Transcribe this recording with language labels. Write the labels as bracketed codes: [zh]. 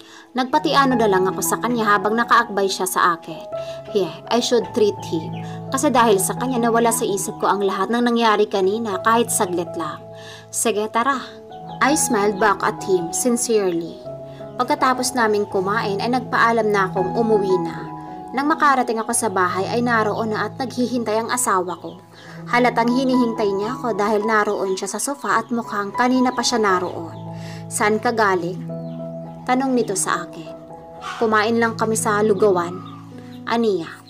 [tl] Nagpatiano na lang ako sa kanya habang nakaakbay siya sa akin. [en] Yeah, I should treat him. [tl] Kasi dahil sa kanya nawala sa isip ko ang lahat ng nangyari kanina kahit saglit lang. Sige, tara. [en] I smiled back at him sincerely. [tl] Pagkatapos naming kumain ay nagpaalam na akong umuwi na. Nang makarating ako sa bahay ay naroon na at naghihintay ang asawa ko. Halatang hinihintay niya ako dahil naroon siya sa sofa at mukhang kanina pa siya naroon. Saan ka galing? Tanong nito sa akin. Kumain lang kami sa lugawan. Aniya.